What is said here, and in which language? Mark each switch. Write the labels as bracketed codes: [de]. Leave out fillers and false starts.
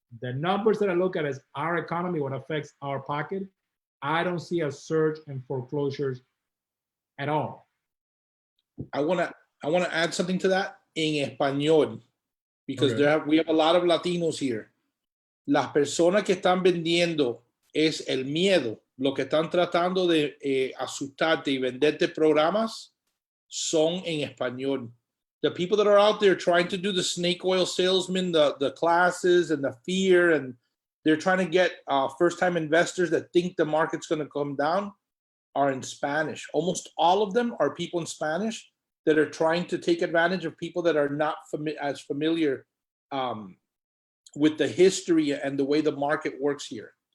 [en] The numbers that I look at is our economy, what affects our pocket. I don't see a surge in foreclosures at all. I want to add something to that in español, because Okay. we have a lot of Latinos here. [es] Las personas que están vendiendo es el miedo. Lo que están tratando de asustarte y venderte programas son en español. [en] The people that are out there trying to do the snake oil salesman, the classes and the fear, and they're trying to get first-time investors that think the market's going to come down, are in Spanish. Almost all of them are people in Spanish that are trying to take advantage of people that are not as familiar with the history and the way the market works here.